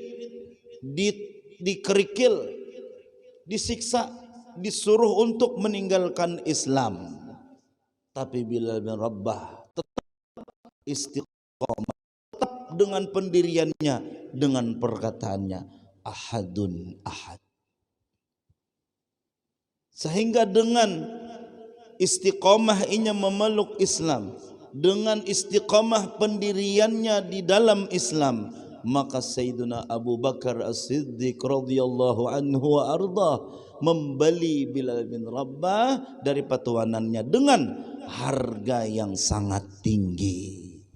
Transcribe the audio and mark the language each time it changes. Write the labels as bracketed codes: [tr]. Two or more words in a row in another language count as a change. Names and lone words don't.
[id] dikerikil disiksa disuruh untuk meninggalkan Islam tapi Bilal bin Rabah tetap istiqomah tetap dengan pendiriannya dengan perkataannya [ar] أحد أحد [id] sehingga dengan istiqomah inya memeluk Islam dengan istiqamah pendiriannya di dalam Islam, maka Sayyidina Abu Bakar As-Siddiq [ar] رضي الله عنه وأرضاه [id] membeli Bilal bin Rabah dari petuanannya dengan harga yang sangat tinggi.